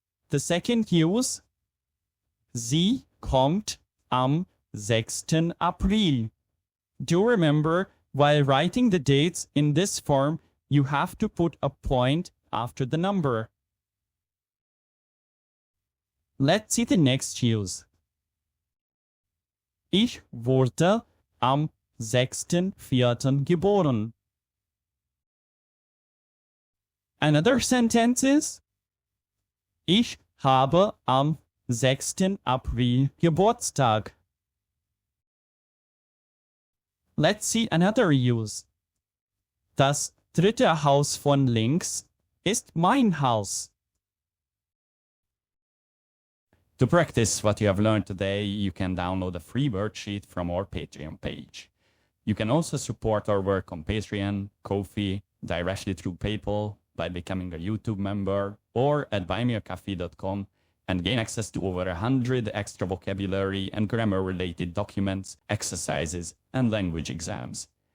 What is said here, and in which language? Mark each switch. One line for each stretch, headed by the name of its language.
English: The second use,
German: sie kommt am 6. April.
English: Do remember, while writing the dates in this form, you have to put a point after the number. Let's see the next use.
German: Ich wurde am 6.4. geboren.
English: Another sentence is,
German: ich habe am 6. April Geburtstag.
English: Let's see another use.
German: Das dritte Haus von links ist mein Haus.
English: To practice what you have learned today, you can download a free worksheet from our Patreon page. You can also support our work on Patreon, Ko-fi, directly through PayPal, by becoming a YouTube member, or at buymeacoffee.com and gain access to over 100 extra vocabulary and grammar-related documents, exercises, and language exams.